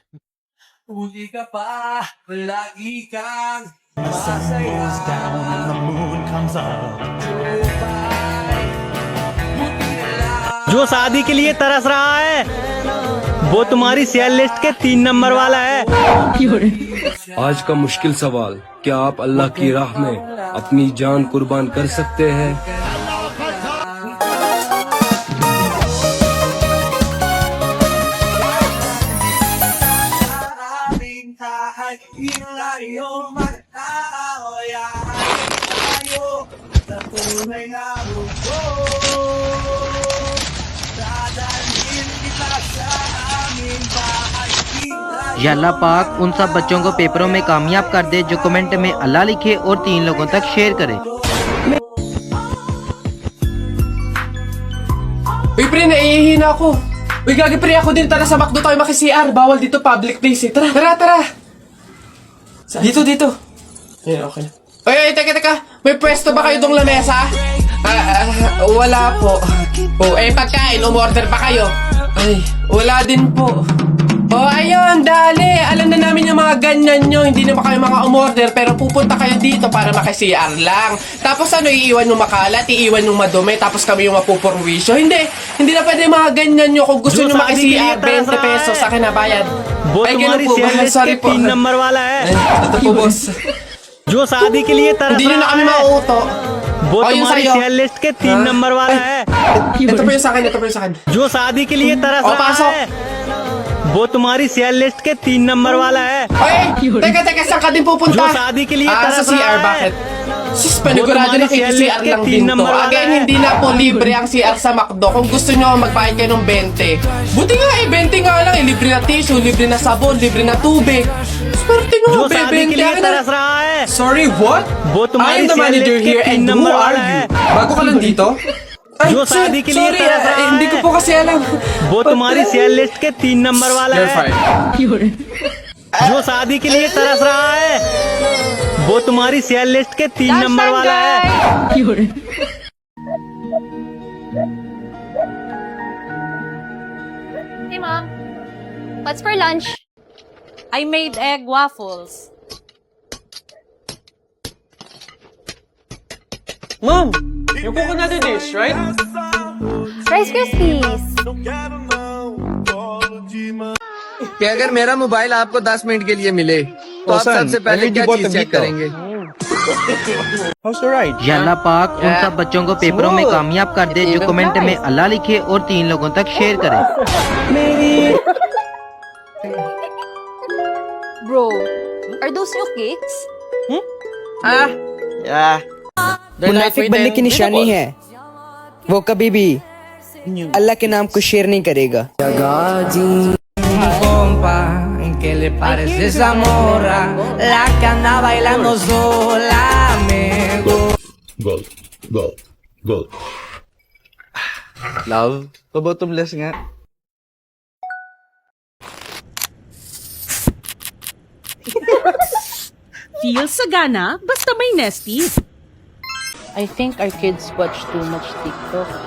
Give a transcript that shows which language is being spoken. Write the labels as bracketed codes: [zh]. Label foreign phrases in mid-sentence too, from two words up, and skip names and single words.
[tl] Huli ka pa, lagi kang masaya. [en] Down and the moon comes up. [hi] जो शादी के लिए तरस रहा है वो तुम्हारी सेल लिस्ट के 3 नंबर वाला है आज का मुश्किल सवाल, क्या आप अल्लाह की राह में अपनी जान कुर्बान कर सकते हैं? [tl] Aming tahay, ilayo mag-aawaya. Tayo, sa tunay na mundo. Dadalhin kita sa aming bahay. [hi] या अल्लाह पाक उन सब बच्चों को पेपरों में कामयाब कर दे जो कमेंट में अल्लाह लिखे और 3 लोगों तक शेयर करे। [tl] Uy, pre, naiihina ako. Uy, gagi, pre, ako din. Tara sa McDo tayo maki-CR. Bawal dito, [en] public place [tl] eh. Tara, tara, tara. Dito, dito. Ayan, okay na. Uy, teka. May pwesto ba kayo dong lamesa? Wala po. Oh, pagkain, umorder ba kayo? Ay, wala din po. Oh, ayun, dali. Alam na namin yung mga ganyan nyo. Hindi naman kayo mga umorder, pero pupunta kayo dito para maki-CR lang. Tapos ano, iiwan yung makalat, iiwan yung madumi, tapos kami yung mapupurwisyo. Hindi na pwede mga ganyan nyo. Kung gusto nyo maki-CR, 20 pesos sa akin na bayad. [hi] वो [tl] Ay, [hi] तुम्हारी [tl] ganun po [hi] सेल [tl] ba? [hi] लिस्ट [tl] Sorry [hi] के [tl] po. [hi] 3 नंबर वाला है [tl] Ay, ito po, boss. [hi] जो शादी के लिए तरस [tl] Hindi nyo na [hi] रहा [tl] kami [hi] है [tl] mauuto. [hi] वो [tl] Oh, yung [hi] तुम्हारी [tl] sa'yo. [hi] सेल लिस्ट के 3 नंबर वाला है [tl] Ito po yung sa akin, ito po yung sa akin. [hi] जो शादी के लिए तरस [tl] Oh, [hi] रहा [tl] pasok. [hi] है वो तुम्हारी सेल लिस्ट के 3 नंबर वाला है [tl] Ay, teka, saan ka din pupunta? [hi] जो शादी के लिए [tl] Sa [hi] तरस [tl] CR, [hi] रहा है [tl] bakit? Sus, panigurado [hi] तुम्हारी [tl] na kayo CR CR lang [hi] के [tl] din [hi] 3 [tl] to. [hi] नंबर वाला [tl] Again, [hi] है। [tl] hindi na po libre ang CR sa McDo. Kung gusto nyo, magbayad kayo ng 20. Buti nga 20 nga lang. Libre na tissue, libre na sabon, libre na tubig. Swerte [hi] जो [tl] nyo, [hi] शादी के [tl] 20 [hi] लिए [tl] ka [hi] तरस [tl] na. [hi] रहा है [en] Sorry, what? [hi] वो [en] I [hi] तुम्हारी [en] am the [hi] सेल [en] manager [hi] लिस्ट के [en] here [hi] 3 [en] and who [hi] नंबर [en] are [hi] वाला [en] you? [hi] है [tl] Bago ka lang dito? Ay, [hi] जो शादी के लिए [tl] sorry, [hi] तरस रहा [tl] hindi [hi] है। [tl] ko po kasi alam. [hi] वो तुम्हारी सेल लिस्ट के 3 नंबर वाला [en] You're [hi] है [en] fine. [hi] जो शादी के लिए तरस रहा है वो तुम्हारी सेल लिस्ट के 3 नंबर वाला है [en] Hey, Mom. What's for lunch? I made egg waffles. Mom, yung coconut dish, right? Rice Krispies. [hi] कि अगर मेरा मोबाइल आपको 10 मिनट के लिए मिले तो आप सबसे पहले क्या चीज चेक करेंगे? या अल्लाह पाक उन सब बच्चों को पेपरों में कामयाब कर दे जो कमेंट में अल्लाह लिखे और 3 लोगों तक शेयर करे। [en] Bro, are those your cakes? [hi] मुनाफिक बनने की निशानी है, वो कभी भी अल्लाह के नाम को शेयर नहीं करेगा। [es] ¿Qué le parece esa morra? La que anda bailando sola, me [hi] लव तो बहुत तुमलेस nga. [tl] Feel sagana, basta may nesty. [en] I think our kids watch too much TikTok.